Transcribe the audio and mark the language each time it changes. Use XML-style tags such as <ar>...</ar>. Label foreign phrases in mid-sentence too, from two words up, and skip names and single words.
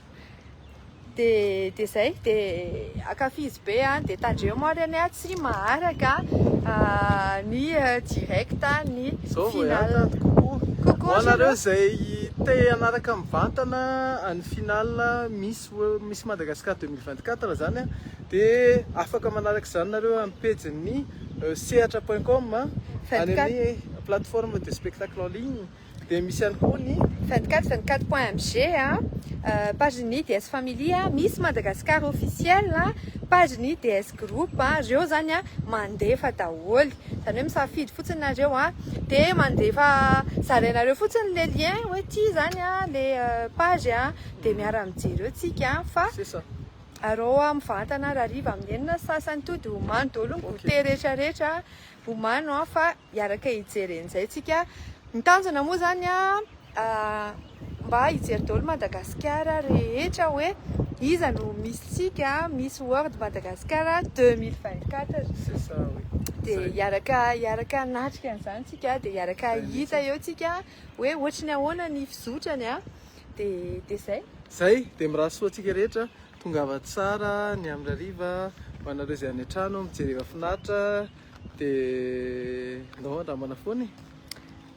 <mg>Dia zay dia akafizy be dia tandreo moa ary any tsy maharaka ny direct ny finale. Coucou anareo izay te hanaraka mivantana any finale Miss Madagascar 2024 zany a dia afaka manaraka izany nareo amin'ny page-ny sehatra.com any amin'ny</mg> <fr>plateforme de spectacle en ligne.</fr> <mg>Dia misy ihany koa ny 24.mg page ny DS Family Miss Madagascar officiel page ny DS Group reo zany mandefa daholo zany hoe misafidy fotsiny nareo dia mandefa zarainareo fotsiny</mg> <fr>le lien</fr> <mg>hoe ty zany</mg> <fr>le page</fr> <mg>dia miara mijery eo tsika fa arô mivantana raha riva amin'ny enina sasany to dia homano daholo ny goûter rehetrarehetra homano fa hiaraka hijery an'izay tsika. Ny tanjona moa zany mba mba hijery daholo Madagasikara rehetra hoe iza no misy tsika Miss World Madagascar 2024.</mg> <fr>C'est ça, oui.</fr> <mg>Dia hiaraka natrika an'izany tsika dia hiaraka hita eo tsika hoe ohatry ny ahoana ny fizotrany a dia zay. Zay dia mirahasoa antsika rehetra tongava tsara ny amin'ny hariva manareo izay any an-trano mijery mahafinaritra dia andao andramana foana e.</mg>